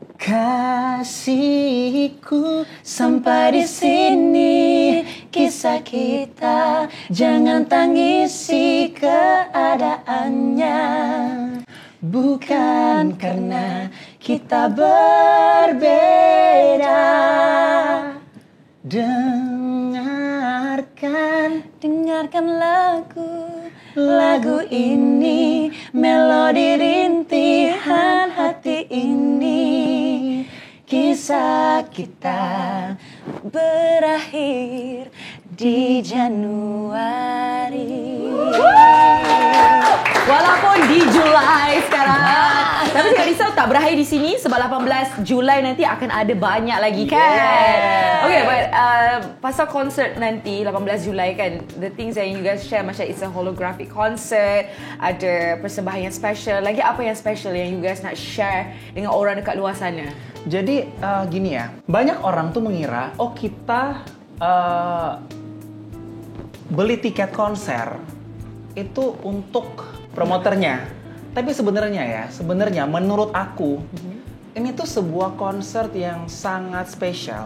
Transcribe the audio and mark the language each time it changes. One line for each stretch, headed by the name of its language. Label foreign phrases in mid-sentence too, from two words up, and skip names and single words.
Indonesian: Kasihku sampai di sini kisah kita, jangan tangisi keadaannya. Bukan karena kita berbeda. Dengarkan lagu ini, melodi rintihan hati ini. Kisah kita berakhir di Januari.
Malay: Walaupun di Julai sekarang. Tapi jangan risau, tak berakhir di sini sebab 18 Julai nanti akan ada banyak lagi kan.
English: Okay, but
Malay: pasal konsert nanti 18 Julai kan,
English: the things that you guys share macam it's a holographic concert,
Malay: ada persembahan yang special. Lagi apa yang special yang
English: you guys
Malay: nak share dengan orang dekat luar sana?
Indonesian: Jadi gini ya, banyak orang tuh mengira, kita beli tiket konser itu untuk promoternya. Tapi sebenarnya menurut aku, ini tuh sebuah konser yang sangat spesial.